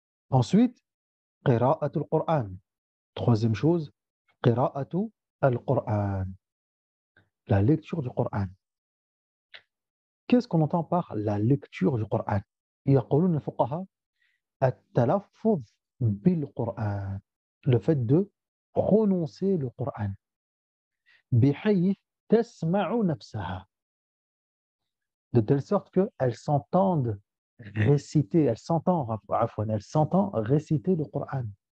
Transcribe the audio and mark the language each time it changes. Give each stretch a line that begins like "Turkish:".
French: Ensuite, qira'atul Qur'an. Troisième chose, qira'atu al-Qur'an. La lecture du Coran. Qu'est-ce qu'on entend par la lecture du Coran?
Arabic: يقولون الفقهاء التلفظ بالقرآن.
French: Le fait de prononcer le Coran.
Arabic: بحيث تسمع نفسها.
French: De telle sorte qu'elle s'entende réciter, elle s'entend réciter le Coran.